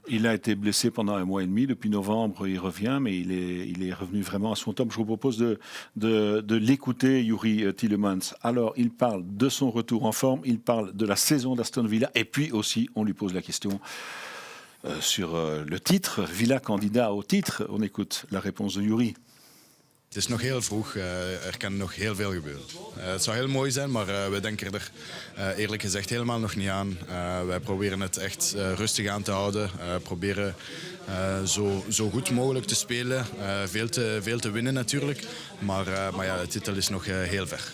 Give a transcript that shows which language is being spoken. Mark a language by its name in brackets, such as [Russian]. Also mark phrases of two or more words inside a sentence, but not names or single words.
[French] Il a été blessé pendant 1 mois et demi. Depuis novembre, il revient, mais il est revenu vraiment à son top. Je vous propose de l'écouter, Youri Tielemans. Alors, il parle de son retour en forme, il parle de la saison d'Aston Villa, et puis aussi, on lui pose la question sur le titre. Villa candidat au titre. On écoute la réponse de Youri. [Dutch] Het is nog heel vroeg, er kan nog heel veel gebeuren. Het zou heel mooi zijn, maar wij denken er eerlijk gezegd helemaal nog niet aan. Wij proberen het echt rustig aan te houden. Proberen zo goed mogelijk te spelen. Veel te winnen natuurlijk. Maar ja, de titel is nog heel ver.